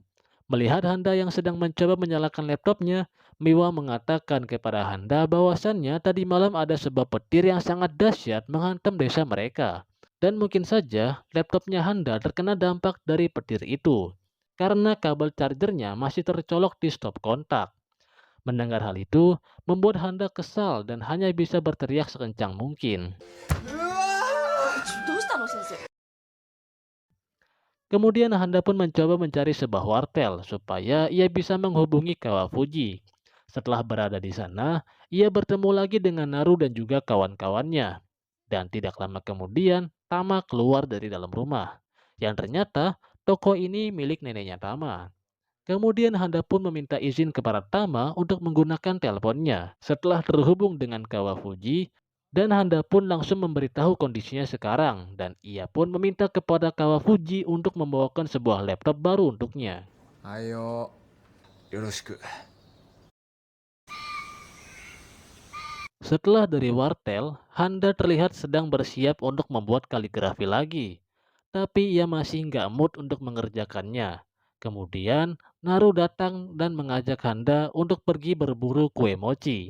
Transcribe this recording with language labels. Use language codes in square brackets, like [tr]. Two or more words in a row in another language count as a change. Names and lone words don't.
[id] Melihat Handa yang sedang mencoba menyalakan laptopnya, Miwa mengatakan kepada Handa bahwasannya tadi malam ada sebuah petir yang sangat dahsyat menghantam desa mereka. Dan mungkin saja laptopnya Handa terkena dampak dari petir itu. Karena kabel chargernya masih tercolok di stop kontak. Mendengar hal itu, membuat Handa kesal dan hanya bisa berteriak sekencang mungkin. [ja] どうしたの先生？ [id] Kemudian Handa pun mencoba mencari sebuah wartel supaya ia bisa menghubungi Kawafuji. Setelah berada di sana, ia bertemu lagi dengan Naru dan juga kawan-kawannya. Dan tidak lama kemudian, Tama keluar dari dalam rumah. Yang ternyata, toko ini milik neneknya Tama. Kemudian Handa pun meminta izin kepada Tama untuk menggunakan teleponnya. Setelah terhubung dengan Kawafuji, dan Handa pun langsung memberitahu kondisinya sekarang. Dan ia pun meminta kepada Kawafuji untuk membawakan sebuah laptop baru untuknya. [ja] はいよ。よろしく。 [id] Setelah dari wartel, Handa terlihat sedang bersiap untuk membuat kaligrafi lagi. Tapi ia masih nggak mood untuk mengerjakannya. Kemudian, Naru datang dan mengajak Handa untuk pergi berburu kue mochi.